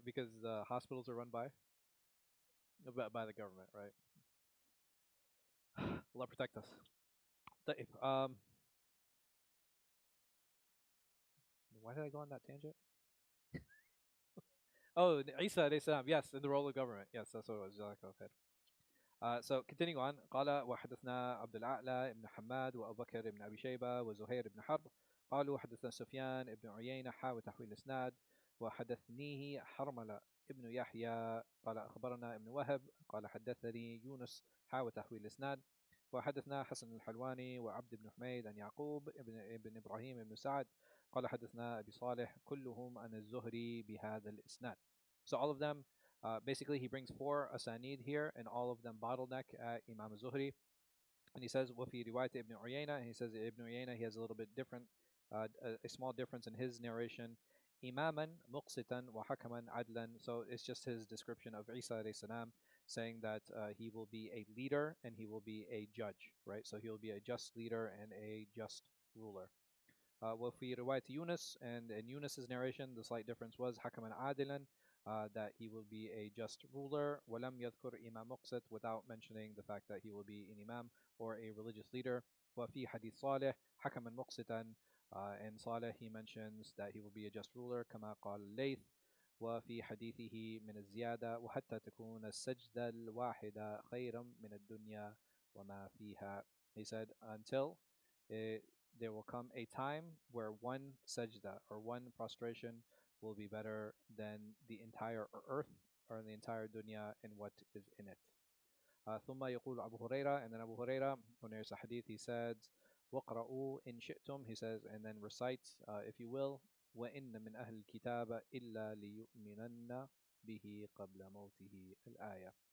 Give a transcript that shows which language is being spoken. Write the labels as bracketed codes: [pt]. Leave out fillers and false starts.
[en] Because the hospitals are run by the government, right? Allah protect us. [ar] طيب, [en] why did I go on that tangent? Oh, Isa alayhi salam. Yes, in the role of government. Yes, that's what it was. [ar] جزاك الله. [en] So continuing on [ar] قال وحدثنا عبد الأعلى بن حماد وأبو بكر بن أبي شيبة وزهير بن حرب قالوا حدثنا سفيان بن عيينة وتحويل الإسناد وحدثنيه حرملة ابن يحيى قال أخبرنا ابن وهب قال حدثني يونس وتحويل الإسناد وحدثنا حسن الحلواني وعبد بن حميد عن يعقوب ابن إبراهيم بن سعد قال حدثنا أبي صالح كلهم عن الزهري بهذا الإسناد. [en] So all of them, basically, he brings four asanid here, and all of them bottleneck at Imam Zuhri. And he says, [ar] وفي رواية [en] Ibn Uyayna, and he says Ibn Uyayna, he has a little bit different, a small difference in his narration. [ar] Imaman muqsitan wa hakaman adlan. [en] So it's just his description of Isa alayhi salam, saying that he will be a leader and he will be a judge, right? So he will be a just leader and a just ruler. [ar] وفي رواية [en] Yunus, and in Yunus's narration, the slight difference was [ar] hakaman adilan, [en] that he will be a just ruler. [ar] ولم يذكر إمام مقسط, [en] without mentioning the fact that he will be an imam or a religious leader. [ar] وفي حديث صالح حكما مقسطا, [en] and Saleh he mentions that he will be a just ruler [ar] كما قال الليث. وفي حديثه من الزيادة وحتى تكون السجدة الواحدة خيرا من الدنيا وما فيها. [en] He said until there will come a time where one sajda or one prostration will be better than the entire earth or the entire dunya and what is in it. [ar] ثم يقول أبو هريرة, [en] and then Abu Huraira, when there's a hadith, he says, [ar] وَقْرَؤُوا إِن شِئْتُمْ, [en] he says, and then recite, if you will, [ar] وَإِنَّ مِنْ أَهْلِ الْكِتَابَ إِلَّا لِيُؤْمِنَنَّ بِهِ قَبْلَ مَوْتِهِ الْآيَةِ.